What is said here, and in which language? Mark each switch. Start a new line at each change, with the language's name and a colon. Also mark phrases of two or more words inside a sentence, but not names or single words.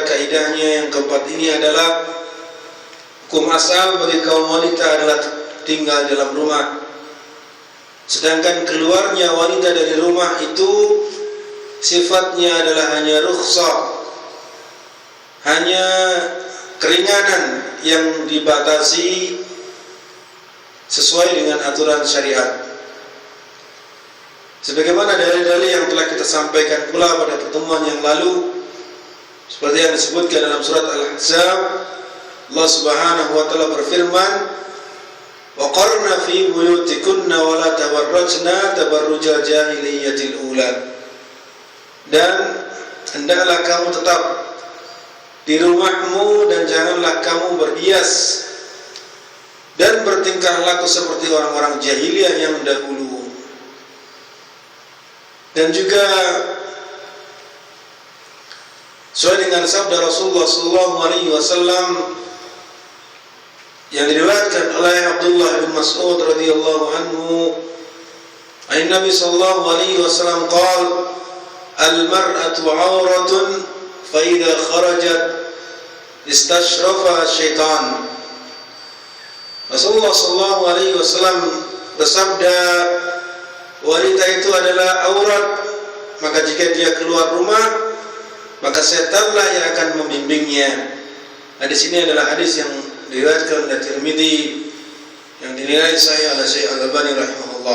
Indonesian: kaidahnya yang keempat ini adalah hukum asal bagi kaum wanita adalah tinggal dalam rumah, sedangkan keluarnya wanita dari rumah itu sifatnya adalah hanya rukhsah, hanya keringanan yang dibatasi sesuai dengan aturan syariat. Sebagaimana dalil-dalil yang telah kita sampaikan pula pada pertemuan yang lalu, seperti yang disebutkan dalam surat Al-Ahzab, Allah
Arabic: سبحانه وتعالى
Indonesian: berfirman,
Arabic: "وقرن في بيوتكن ولا تبرجن تبرج الجاهلية الأولى."
Indonesian: Dan hendaklah kamu tetap di rumahmu dan janganlah kamu berhias dan bertingkah laku seperti orang-orang jahiliyah yang dahulu. Dan juga sesuai dengan sabda Rasulullah SAW, yang diriwayatkan oleh Abdullah bin Mas'ud
Arabic: رضي الله عنه,
Indonesian: Nabi
Arabic: صلى الله عليه وسلم قال المرأة عورة فإذا خرجت استشرفها الشيطان.
Indonesian: Rasulullah
Arabic: صلى الله عليه وسلم
Indonesian: bersabda, wanita itu adalah aurat, maka jika dia keluar rumah maka setanlah yang akan membimbingnya. Di sini adalah hadis yang diriwayatkan oleh Tirmidzi yang dinilai sahih oleh Syekh Al-Albani rahimahullah.